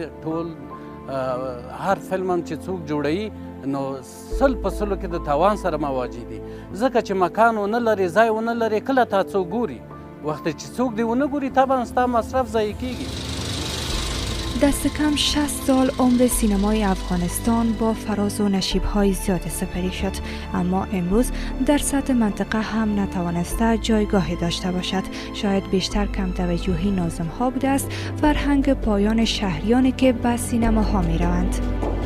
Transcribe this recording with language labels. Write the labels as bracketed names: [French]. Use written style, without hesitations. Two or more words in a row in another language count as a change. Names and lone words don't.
[Pashto] ټول هر فلم هم چې څوک جوړوي نو 100% کې د تاوان سره مواجه دي، ځکه چې مکان ونه لري، ځای ونه لري. کله تا څوک ګوري، وخت چې څوک دی ونه ګوري طبعا ستا مصرف ضایع کیږي. [Persian] دست کم 60 سال عمر سینمای افغانستان با فراز و نشیب‌های زیاد سپری شد، اما امروز در سطح منطقه هم نتوانسته جایگاهی داشته باشد. شاید بیشتر کم توجهی ناظم‌ها بوده است، فرهنگ پایان شهریانی که به سینماها می‌روند.